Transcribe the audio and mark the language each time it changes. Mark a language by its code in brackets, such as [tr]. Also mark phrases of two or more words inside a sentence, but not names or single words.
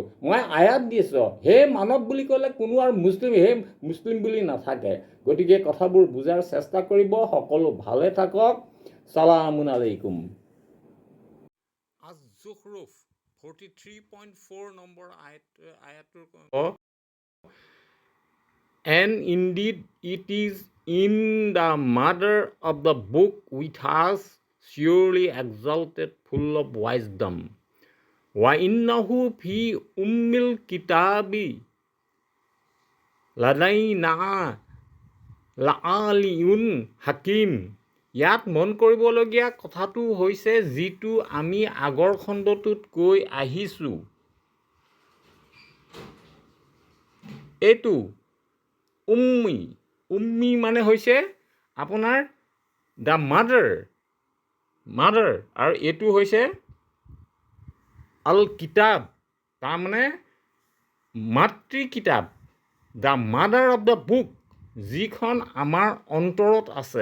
[as] মই আয়াত দিছোঁ, হে মানৱ বুলি ক'লে কোনো আৰু মুছলিম বুলি নাথাকে। গতিকে কথাবোৰ বুজাৰ চেষ্টা কৰিব। সকলো ভালে থাকক। [ar] سلامٌ عليكم. [as] আজ-জুখৰুফ 43.4 নম্বৰ আয়াতটোৰ [en] And indeed it is in the mother of the book with us, surely exalted, full of wisdom. [ar] وإنه في أم الكتاب لدينا لعلي حكيم. [as] ইয়াত মন কৰিবলগীয়া কথাটো হৈছে যিটো আমি আগৰ খণ্ডটোত কৈ আহিছোঁ, এইটো উম্মি মানে হৈছে আপোনাৰ [en] the mother, [as] আৰু এইটো হৈছে [ar] الكتاب, [as] তাৰমানে মাতৃ কিতাপ, [en] the mother of the book, [as] যিখন আমাৰ অন্তৰত আছে।